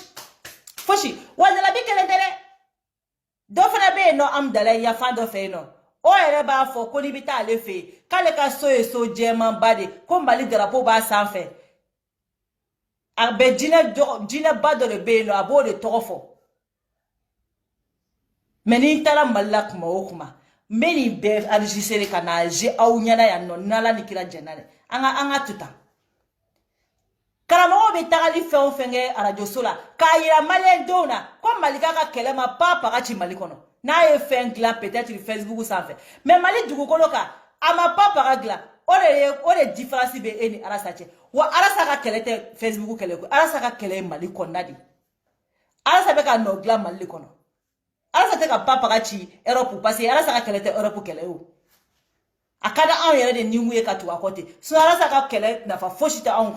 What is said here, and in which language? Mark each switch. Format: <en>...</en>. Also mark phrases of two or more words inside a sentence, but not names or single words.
<bm>foshi wala la bikele dere do fana be no am dala ya fa do fe no o yɛrɛ b'a fɔ ko n'i bɛ taa ale fɛ yen k'ale ka so ye so jɛmanba de ko Mali drapeau b'a sanfɛ a bɛ jinɛba dɔ de bɛ yen nɔ a b'o de tɔgɔ fɔ mais n'i taara Mali la kuma o kuma n bɛ nin bɛɛ enregistrer ka na je aw ɲɛna yan nɔ n'Ala ni kira jɛnna dɛ an ka to tan karamɔgɔw bɛ tagali fɛn o fɛn kɛ radio so la k'a yira maliyɛndenw na ko Malika ka kɛlɛ ma pa ka ci Mali kɔnɔ n'a ye fɛn dilan peut-être Facebook sanfɛ mais Mali dugukolo kan a ma pa ka dilan o de différence bɛ e ni Arasa cɛ wa Arasa ka kɛlɛ tɛ Facebook kɛlɛ ko Arasa ka kɛlɛ ye Mali kɔnɔna de Arasa bɛ ka nɔ dilan Mali kɔnɔ Arasa tɛ ka pa ka ci Europe</bm> <fr>parce que</fr> <bm>Arasa ka kɛlɛ tɛ Europe kɛlɛ o a ka da anw yɛrɛ de ni ye ka tugu a kɔ ten Arasa ka kɛlɛ nafa fosi tɛ anw</bm>